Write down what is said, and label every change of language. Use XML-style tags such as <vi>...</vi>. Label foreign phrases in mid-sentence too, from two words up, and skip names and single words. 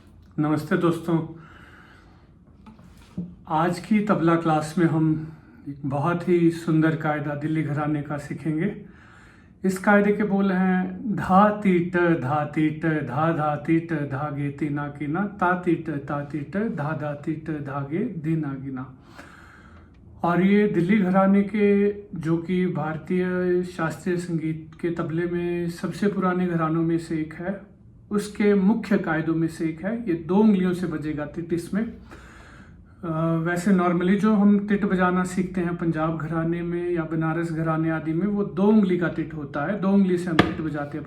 <hi>नमस्ते दोस्तों। आज की तबला क्लास में हम एक बहुत ही सुंदर कायदा दिल्ली घराने का सीखेंगे। इस कायदे के बोल हैं धा तीट धा तीट धा धा तीट धागे तीना कीना ता तीट धा धा तीट धागे दीना गिना। और ये दिल्ली घराने के जो कि भारतीय शास्त्रीय संगीत के तबले में सबसे पुराने घरानों में से एक है, उसके मुख्य कायदों में से एक है। ये 2 उंगलियों से बजेगा तिट इसमें। वैसे नॉर्मली जो हम तिट बजाना सीखते हैं पंजाब घराने में या बनारस घराने आदि में, वो 2 उंगली का तिट होता है, 2 उंगली से हम तिट बजाते हैं।</hi>